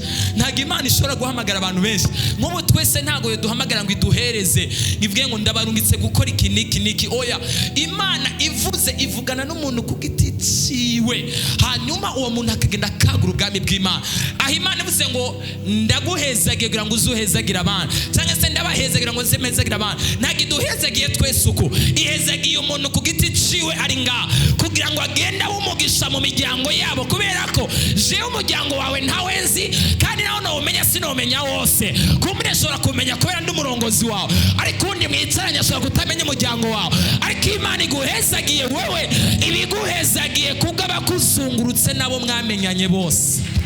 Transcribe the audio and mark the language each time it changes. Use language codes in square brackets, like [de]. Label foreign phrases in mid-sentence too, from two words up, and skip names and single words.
[rw] Ntago Imana ishobora guhamagara abantu benshi. Nk'ubu twese ntago duhamagara ngo iduhereze ivuge ngo ndabarungitse gukora iki niki. Oya, Imana ivuze ivugana n'umuntu ku giti ciwe, hanyuma uwo muntu akagenda akagura ubwami bw'Imana. Aho Imana ivuze ngo ndaguhezagiye kugira ngo uzuhezagira abandi, cyangwa se ndabahezagira ngo nzemezagira abandi, ntago iduhezagiye twese uko. Ihezagiye umuntu ku giti ciwe ari ngaha kugira ngo agende umugisha mu miryango yabo, kubera ko jewe umuryango wawe ntawe nzi, kandi nawe nawumenya sinomenya wose. Kumbure nshobora kumenya kubera ndi umurongozi wawe, ariko undi mwicaranye ashobora kutamenya umuryango wawe. Ariko Imana iguhezagiye wewe, ibiguhezagiye kubwo abakuzungurutse nabo mwamenyanye bose.